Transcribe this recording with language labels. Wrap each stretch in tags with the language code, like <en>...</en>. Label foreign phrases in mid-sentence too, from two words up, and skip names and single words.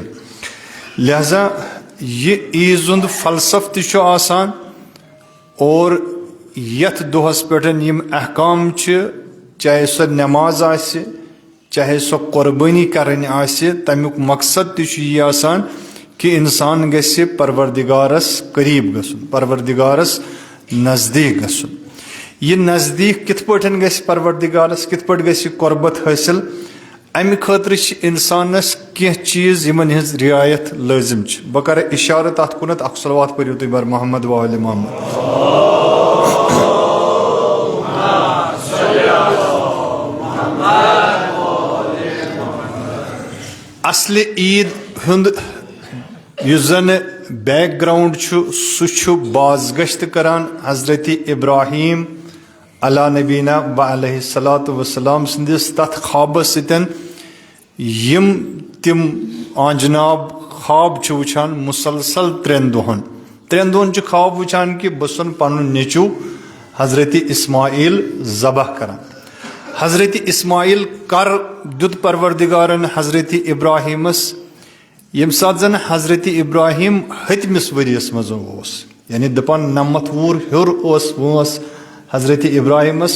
<ks>لہذا یہ عیٖز ہُنٛد فلسفہٕ تہِ چھُ آسان، اور یتھ دۄہس پٮ۪ٹھ یِم احکام چھِ، چاہے سۄ نٮ۪ماز آسہِ چاہے سۄ قربٲنی کرٕنۍ آسہِ، تمیُک مقصد تہِ چھُ یی آسان کہ انسان گژھِ پروردگارس قریٖب گژھُن، پروردگارس نزدیٖک گژھُن. یہ نزدیٖک کِتھ پٲٹھۍ گژھِ پروردگارس، کِتھ پٲٹھۍ گژھِ قربت حٲصِل، امہِ خٲطرٕ چھِ انسانس کینٛہہ چیٖز یِمن ہٕنٛز رعایت لٲزم چھِ. بہٕ کرٕ اشارٕ تتھ کُنتھ، اکھ صلوات پٔرِو تُہۍ بر</ks> <ar>محمد و آل محمد.</ar> <ks>اصل عید ہُنٛد یُس زن بیک گراؤنڈ چھُ سُہ چھُ بازگشت کران حضرت ابراہیم</ks> <ar>علیٰ نبینا و علیہ الصلاۃ وسلام</ar> <ks>سٕنٛدِس تتھ خوابس سۭتۍ یِم تِم جناب خواب چھِ وٕچھان مسلسل 3 دۄہن. 3 دۄہن چھِ خواب وٕچھان کہ بہٕ چھُسن پنُن نیٚچوٗ حضرت اسماعیل ذبح کران. حضرت اسماعیل کر دیُت پروردگارن حضرت ابراہیمس ییٚمہِ ساتہٕ زن حضرت ابراہیم 100مِس ؤرِیس منٛز اوس، یعنی دپان 99 وُہُر ہیوٚر اوس وٲنٛس حضرت ابراہیمس.</ks>